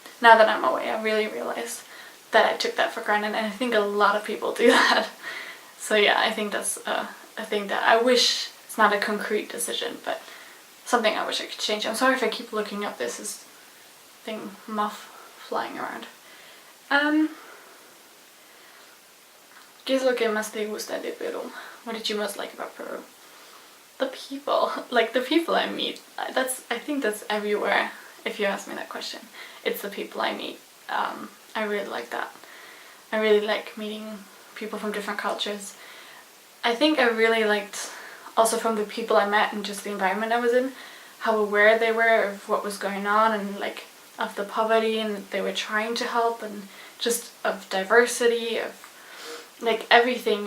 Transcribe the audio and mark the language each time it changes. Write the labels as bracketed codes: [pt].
[en] now that I'm away, I really realize that I took that for granted, and I think a lot of people do that. So yeah, I think that's a thing that I wish, it's not a concrete decision, but something I wish I could change. I'm sorry if I keep looking up this thing, moth flying around. [es] ¿Qué es lo que más te gusta de Peru? [en] What did you most like about Peru? The people. Like, the people I meet. I think that's everywhere, if you ask me that question. It's the people I meet. I really like that. I really like meeting people from different cultures. I think I really liked, also from the people I met and just the environment I was in, how aware they were of what was going on, and like of the poverty, and they were trying to help, and just of diversity, of like everything.